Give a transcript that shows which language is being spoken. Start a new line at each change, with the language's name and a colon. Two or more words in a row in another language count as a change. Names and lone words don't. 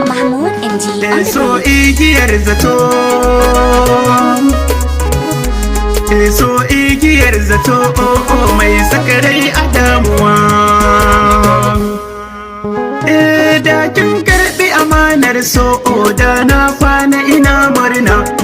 English: Mahmud M G on the Eh, so beat.
Hausa: igiyar zato. Eh, so igiyar zato, oh, oh, mai saka rai a damuwa. Eh, da kin karɓi amanar so, oh, da na kwana ina murna.